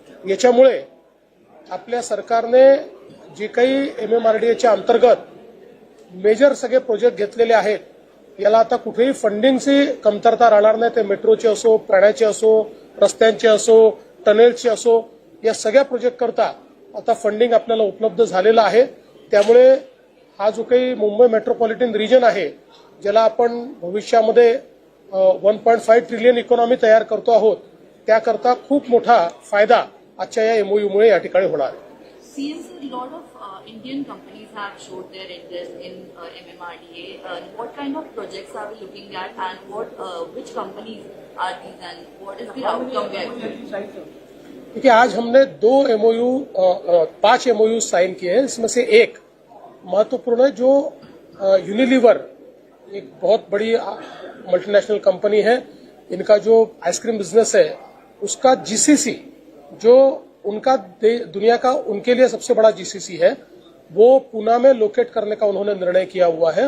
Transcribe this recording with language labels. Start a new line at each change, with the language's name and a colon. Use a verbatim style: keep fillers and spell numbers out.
Marathi: याच्यामुळे आपल्या सरकारने जे काही एम एम आर डी एच्या अंतर्गत मेजर सगळे प्रोजेक्ट घेतलेले आहेत याला आता कुठेही फंडिंगची कमतरता राहणार नाही. ते मेट्रोचे असो, प्राण्याचे असो, रस्त्यांचे असो, टनेलचे असो, या सगळ्या प्रोजेक्टकरता आता फंडिंग आपल्याला उपलब्ध झालेलं आहे. त्यामुळे हा जो काही मुंबई मेट्रोपॉलिटन रिजन आहे ज्याला आपण भविष्यामध्ये one point five trillion economy तयार करतो आहोत त्याकरता खूप मोठा फायदा आजच्या या एमओयूमुळे या ठिकाणी होणार आहे.
English: C M C, a lot of uh, Indian companies have showed their interest in uh, M M R D A. Uh, what kind of projects are we looking at, and what, uh, which companies are these, and what is the outcome there?
Hindi: देखिए, आज हमने दो MOU पांच MOU sign किए हैं. इसमें से एक महत्वपूर्ण है जो यूनिलीवर एक बहुत बड़ी मल्टीनेशनल कंपनी है. इनका जो आइसक्रीम बिजनेस है उसका जीसीसी जो उनका दुनिया का उनके लिए सबसे बड़ा जीसीसी है वो पुणे में लोकेट करने का उन्होंने निर्णय किया हुआ है.